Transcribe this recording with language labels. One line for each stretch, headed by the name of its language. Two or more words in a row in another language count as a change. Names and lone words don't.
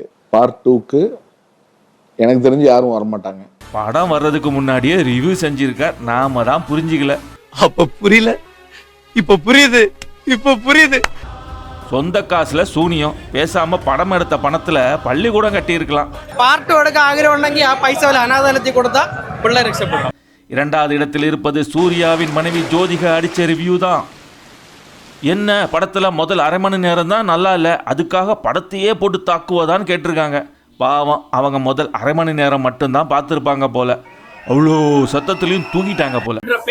Tamil: பார்ட் 2க்கு எனக்கு தெரிஞ்சு யாரும் வரமாட்டாங்க. படம் வர்றதுக்கு முன்னாடியே ரிவ்யூ செஞ்சிருக்கார், நாம தான் புரிஞ்சிக்கல. அப்ப புரியல, இப்ப புரியுது, இப்ப புரியுது. சொந்த காசுல சூனியம், பேசாம படம் எடுத்த பணத்துல பள்ளிக்கூடம் கட்டியிருக்கலாம்.
Malayalam: പാർട്ടോടൊക്കെ ആഗ്രഹം ഉണ്ടെങ്കിൽ ആ പൈസ വല്ല അനാഥാലയത്തിൽ കൊടുത്താൽ പിള്ളേർ രക്ഷപ്പെടും.
Tamil: 2வது இடத்தில் இருப்பது சூர்யாவின் மனைவி ஜோதிகா அடிச்ச ரிவ்யூ தான். என்ன படத்துல முதல் அரை மணி நேரம் தான் நல்லா இல்லை, அதுக்காக படத்தையே போட்டு தாக்குவதான்னு கேட்டிருக்காங்க. பாவம், அவங்க முதல் அரை மணி நேரம் மட்டும்தான் பார்த்துருப்பாங்க போல, அவ்வளோ சத்தத்துலையும் தூங்கிட்டாங்க போல.